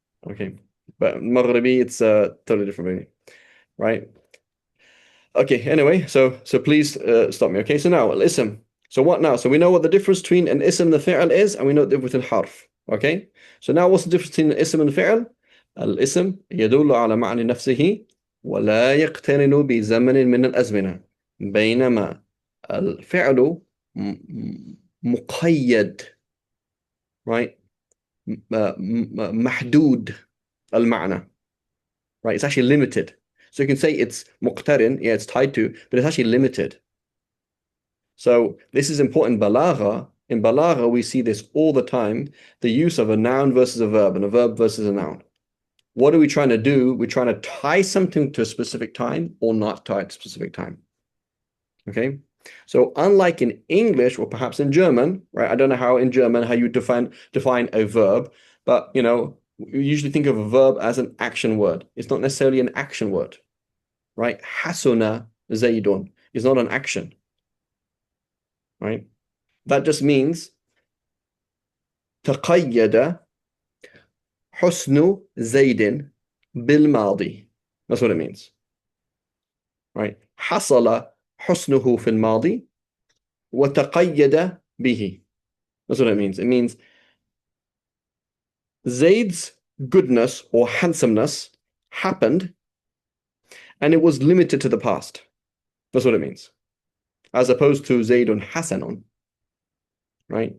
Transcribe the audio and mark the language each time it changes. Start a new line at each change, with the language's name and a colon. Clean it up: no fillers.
English: Okay, but Maghribi, it's totally different meaning, right? Okay, anyway, so please stop me. Okay, so now al-ism. So what now? So we know what the difference between an ism and the fi'l is, and we know the difference between harf. Okay? So now what's the difference between an ism and fi'l?
Arabic: الاسم يدل على معنى نفسه ولا يقترن بزمن من الأزمنة، بينما الفعل مقيد، right? محدود المعنى, right?
English: It's actually limited. So you can say it's muqtarin, yeah, it's tied to, but it's actually limited. So this is important in balagha. In balagha, we see this all the time, the use of a noun versus a verb and a verb versus a noun. What are we trying to do? We're trying to tie something to a specific time or not tie it to a specific time. Okay? So unlike in English or perhaps in German, right? I don't know how in German how you define a verb, but we usually think of a verb as an action word. It's not necessarily an action word, right? Hasuna Zaydun is not an action, right?
Arabic: That just means تقيد حسن زيد بالماضي.
English: That's what it means, right?
Arabic: حصل حسنه في الماضي وتقيد به.
English: That's what it means. It means Zayd's goodness or handsomeness happened and it was limited to the past. That's what it means. As opposed to Zaydun Hasanun, right?